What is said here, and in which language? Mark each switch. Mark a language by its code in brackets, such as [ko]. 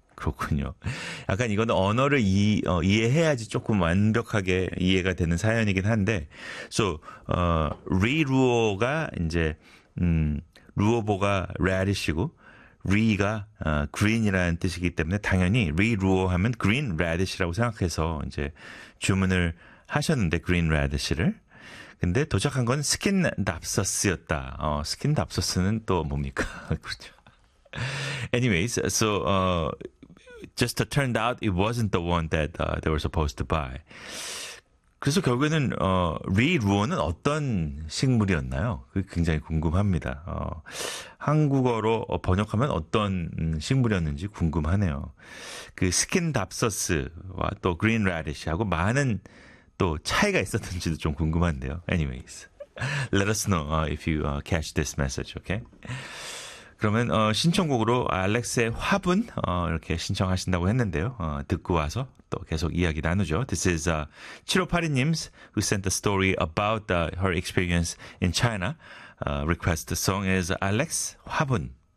[ko] 그렇군요. 약간 이건 언어를 이해해야지 조금 완벽하게 이해가 되는 사연이긴 한데, so, Riruo가 이제, Ruobo가 radish이고, Ri가 green이라는 뜻이기 때문에 당연히 Riruo 하면 green radish라고 생각해서 이제 주문을 하셨는데, green radish를. 근데 도착한 건 skin dapsus였다. Skin dapsus는 또 뭡니까? 그렇죠. [en] Anyways, so, just turned out it wasn't the one that they were supposed to buy. [ko] 그래서 결국에는 리루어는 어떤 식물이었나요? 그게 굉장히 궁금합니다. 한국어로 번역하면 어떤 식물이었는지 궁금하네요. 그 스킨답서스와 또 그린 라디시하고 많은 또 차이가 있었는지도 좀 궁금한데요. [en] Anyways, let us know if you catch this message, okay? [ko] 그러면 신청곡으로 알렉스의 화분 이렇게 신청하신다고 했는데요. 듣고 와서 또 계속 이야기 나누죠. [en] This is 7582님 who sent the story about her experience in China. Request the song is Alex 화분.